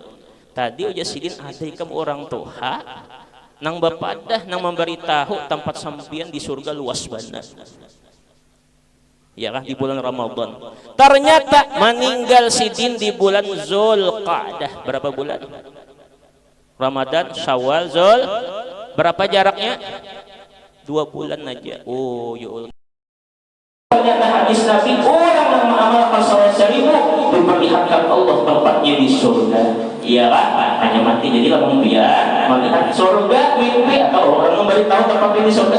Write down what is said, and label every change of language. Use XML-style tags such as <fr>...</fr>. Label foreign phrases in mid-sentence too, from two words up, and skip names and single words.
<bjn>Tadi uja sidin ada ikam orang tuha nang bapadah nang memberitahu tempat sampian di surga luas banget. Ya kah? Di bulan Ramadan.</bjn> <id>Ternyata meninggal sidin di bulan Zulqa'dah. Berapa bulan? Ramadan, Syawal, Zul. Berapa jaraknya? 2 bulan aja. Oh, ya Allah. Ternyata hadis Nabi orang yang mengamalkan salat 1000 diperlihatkan Allah tempatnya di surga. Iya kan? Hanya mati jadi langsung dia melihat surga mimpi atau orang memberitahu tempatnya di surga.</id>